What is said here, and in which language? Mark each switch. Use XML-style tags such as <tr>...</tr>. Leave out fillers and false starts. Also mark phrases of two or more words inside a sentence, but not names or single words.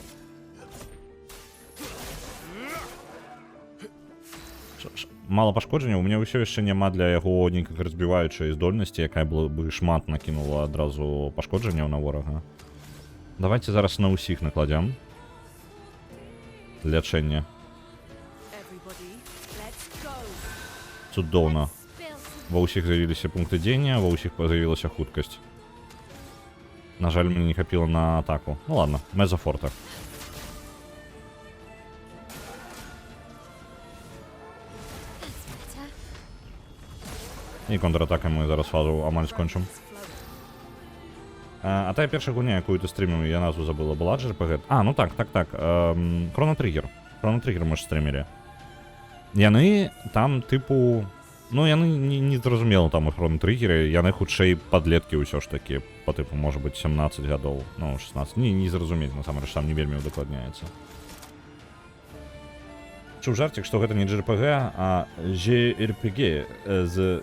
<be>Мало пашкоджання, у мяне ўсё яшчэ няма для яго нейкай разбіваючай здольнасці, якая бы шмат накінула адразу пашкоджанняў на ворага. Давайте зараз на ўсіх накладзем. Лячэнне.</be> <en>Everybody, let's go.</en> <be>Цудоўна.</be> <en>Build.</en> <be>Ва ўсіх з'явіліся пункты дзеяння, ва ўсіх з'явілася хуткасць. На жаль, мне не хапіла на атаку. Ну ладно, мезофорта.</be> <en>That's better.</en> <be>І контратакай мы зараз фазу амаль скончым. А тая першая гульня, якую ты стріміў, я назву забыла, была JRPG? А, ну так. Chrono Trigger. Chrono Trigger мы ж стрімілі. Яны там, типу... Ну, яны не зразумела там у Chrono Trigger, яны хутчэй падлеткі ўсё ж такі,</be> <ru>по типу,</ru> <be>можа быць, 17 гадоў, ну, 16. Не зразумець, насамрэч, там не вельмі удакладняецца. Чуў жартик, што гэта не JRPG, а JRPG з...</be>